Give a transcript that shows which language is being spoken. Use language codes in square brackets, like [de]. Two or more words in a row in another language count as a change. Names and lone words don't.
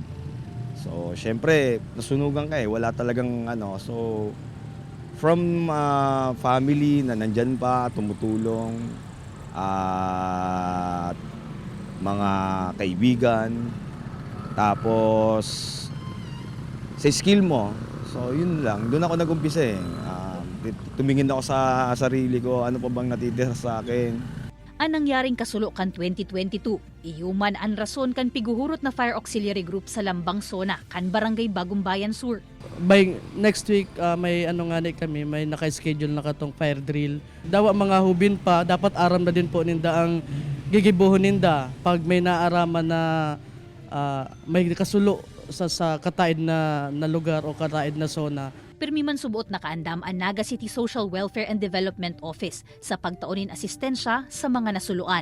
[tl] So, syempre, nasunugan ka wala talagang So, [en] from family [tl] na nandyan pa, tumutulong, at mga kaibigan, tapos sa skill mo. So, yun lang. Doon ako nag-umpisa tumingin ako sa sarili ko, ano pa bang natitira sa akin. [bik] Ang nangyaring kasulo kan 2022, iyuman ang rason kan piguhurot na fire auxiliary group sa Lambang Sona kan barangay Bagumbayan Sur. [en] By next week, [tl] may kami, may naka-schedule na katong fire drill. [bik] Dawa mga hubin pa, dapat aram na din po ninda ang gigibuhon ninda pag may naaraman na may kasulo sa kataid na lugar o kataid na zona. Pirmi man subuot na kaandam ang Naga City Social Welfare and Development Office sa pagtaunin asistensya sa mga nasuluan.